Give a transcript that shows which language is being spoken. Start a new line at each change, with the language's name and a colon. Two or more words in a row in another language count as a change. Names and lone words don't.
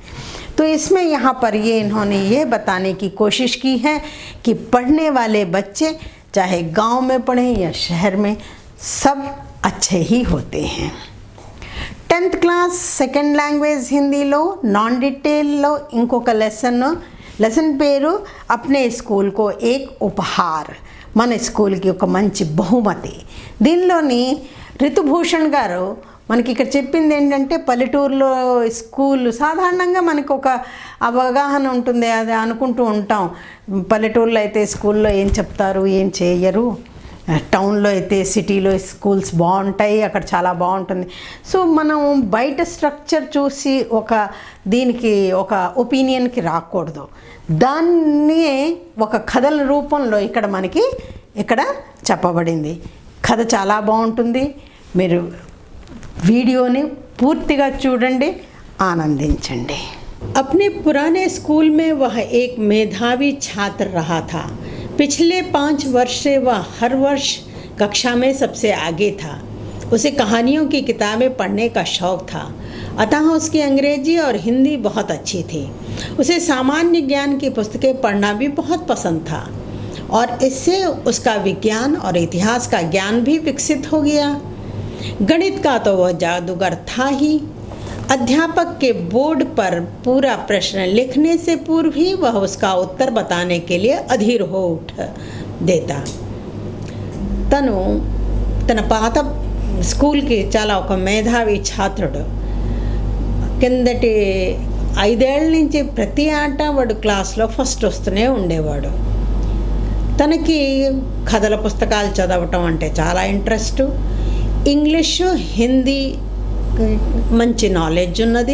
Hindi: तो इसमें यहाँ पर इन्होंने ये बताने की कोशिश की है कि पढ़ने वाले बच्चे चाहे गांव में पढ़ें या शहर में, सब अच्छे ही होते हैं।
English: 10th class second language Hindi
Telugu: लो
English: non detail
Telugu: లో ఇంకొక లెసన్ పేరు अपने स्कूल को एक उपहार, మన స్కూల్కి ఒక మంచి బహుమతి। దీనిలోని ऋतुभूषण గారు మనకి ఇక్కడ చెప్పింది ఏంటంటే, పల్లెటూరులో స్కూల్ సాధారణంగా మనకు ఒక అవగాహన ఉంటుంది, అది అనుకుంటూ ఉంటాం, పల్లెటూరులో అయితే స్కూల్లో ఏం చెప్తారు ఏం చేయరు, టౌన్లో అయితే సిటీలో స్కూల్స్ బాగుంటాయి, అక్కడ చాలా బాగుంటుంది। సో మనం బయట స్ట్రక్చర్ చూసి దీనికి ఒక ఒపీనియన్కి రాకూడదు, దాన్ని ఒక కథల రూపంలో మనకి ఇక్కడ చెప్పబడింది। కథ చాలా బాగుంటుంది, మీరు వీడియోని పూర్తిగా చూడండి, ఆనందించండి।
Hindi: अपने पुराने स्कूल में वह एक मेधावी छात्र रहा था। पिछले 5 वर्ष से वह हर वर्ष कक्षा में सबसे आगे था। उसे कहानियों की किताबें पढ़ने का शौक़ था, अतः उसकी अंग्रेजी और हिंदी बहुत अच्छी थी। उसे सामान्य ज्ञान की पुस्तकें पढ़ना भी बहुत पसंद था और इससे उसका विज्ञान और इतिहास का ज्ञान भी विकसित हो गया। गणित का तो वह जादूगर था ही। अध्यापक के बोर्ड पर पूरा प्रश्न लिखने से पूर्व ही वह उसका उत्तर बताने के लिए अधीर हो उठ देता।
Telugu: తన పాత స్కూల్కి చాలా ఒక మేధావి ఛాత్రుడు। కిందటి 5 ఏళ్ళ నుంచి ప్రతి ఆట వాడు క్లాస్లో ఫస్ట్ వస్తూనే ఉండేవాడు। తనకి కథల పుస్తకాలు చదవటం అంటే చాలా ఇంట్రెస్ట్, ఇంగ్లీషు హిందీ మంచి నాలెడ్జ్ ఉన్నది।